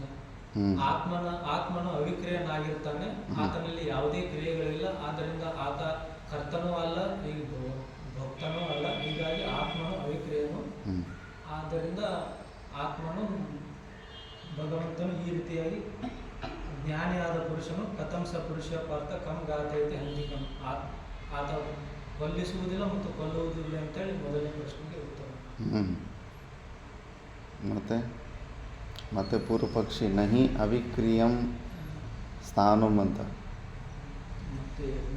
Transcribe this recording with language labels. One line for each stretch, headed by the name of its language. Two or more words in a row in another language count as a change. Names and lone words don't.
Kannada: ಆತ್ಮನು ಅವಿಕ್ರಿಯನಾಗಿರ್ತಾನೆ, ಆತನಲ್ಲಿ ಯಾವುದೇ ಕ್ರಿಯೆಗಳಿಲ್ಲ, ಆದ್ದರಿಂದ ಆತ ಕರ್ತನೂ ಅಲ್ಲ, ಈಗ ಭಕ್ತನೂ ಅಲ್ಲ, ಹೀಗಾಗಿ ಆತ್ಮನು ಅವಿಕ್ರಿಯನು. ಆದ್ದರಿಂದ ಆತ್ಮನು ಭಗವಂತನು ಈ ರೀತಿಯಾಗಿ ಜ್ಞಾನಿಯಾದ ಪುರುಷನು
Sanskrit: ಕಥಂ ಸ ಪುರುಷ ಪಾರ್ಥ ಕಂ ಘಾತಯತೆ ಹಂತಿಕಂ.
Kannada: ಆತ ಕೊಲ್ಲಿಸುವುದಿಲ್ಲ ಮತ್ತು ಕೊಲ್ಲುವುದಿಲ್ಲ ಅಂತೇಳಿ ಮೊದಲನೇ ಪ್ರಶ್ನೆಗೆ ಉತ್ತರ. ಮತ್ತೆ ಪೂರ್ವ ಪಕ್ಷಿ
Sanskrit: ನಹಿ ಅವಿಕ್ರಿಯಂ ಸ್ಥಾನಂ
Kannada: ಅಂತ. ಮತ್ತೆ